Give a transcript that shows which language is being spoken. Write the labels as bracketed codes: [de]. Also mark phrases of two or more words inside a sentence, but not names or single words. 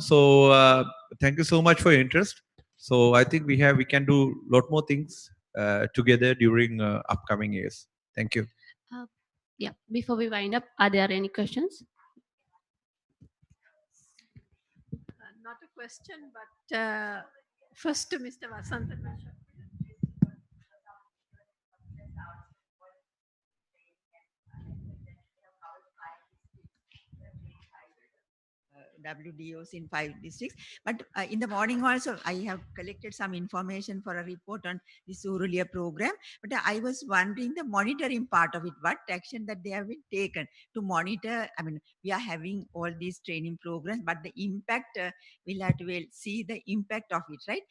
[en] So thank you so much for your interest. So I think we can do a lot more things together during upcoming years. Thank you. Yeah, before we wind up, are there any questions? Not a question, but first to Mr. Wasantha Deshapriya. WDOs in 5 districts. But in the morning also, I have collected some information for a report on the Surulia program. But I was wondering the monitoring part of it, what action that they have been taken to monitor. I mean, we are having all these training programs, but the impact, we'll have to see the impact of it, right?